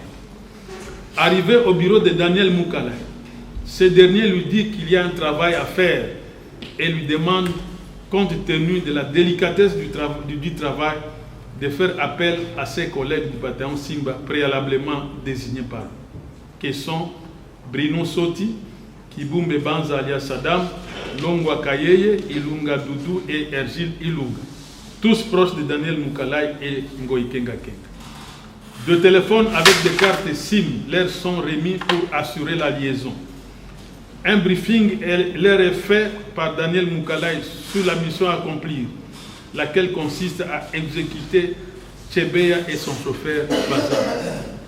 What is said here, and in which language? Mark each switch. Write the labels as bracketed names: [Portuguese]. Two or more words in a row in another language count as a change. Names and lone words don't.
[French] Arrivé au bureau de Daniel Mukalai, ce dernier lui dit qu'il y a un travail à faire et lui demande, compte tenu de la délicatesse du travail, de faire appel à ses collègues du bataillon Simba préalablement désignés par eux, qui sont Brino Soti, Kibumbe Banza alias Saddam, Longwa Kayeye, Ilunga Doudou et Ergile Ilunga, tous proches de Daniel Mukalai et Ngoy Kenga Kenga. 2 téléphones avec des cartes SIM leur sont remis pour assurer la liaison. Un briefing leur est fait par Daniel Mukalai sur la mission à accomplir, laquelle consiste à exécuter Tchebeya et son chauffeur Bazana.